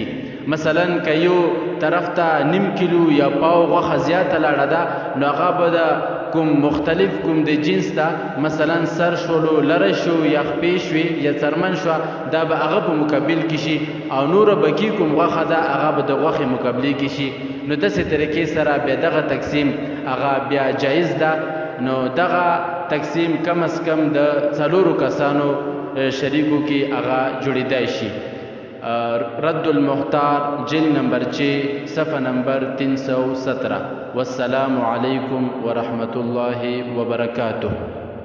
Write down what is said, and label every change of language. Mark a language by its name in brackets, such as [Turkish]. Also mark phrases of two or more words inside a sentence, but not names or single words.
[Pashto] مثلا که یو طرف ته 1.5 کیلو یا پاو غوښه زیاته لاړه ده نو هغه به د کوم مختلف کوم د جنس ته مثلا سر شولو لری شو یا خپې شوې یا څرمن شوه دا به هغه په مقابل کې شي او نوره بقي کوم غوښه ده هغه به د غوښې مقابلې کې شي. نو داسې طریقې سره بیا دغه تقسیم هغه بیا جایز ده. نو دغه تقسیم کم از کم د 4 کسانو شریکو کې هغه جوړېدای شي. [Urdu] رد المختار جلد نمبر 6 صفحہ نمبر 317. [Arabic] والسلام علیکم ورحمۃ اللہ وبرکاتہ.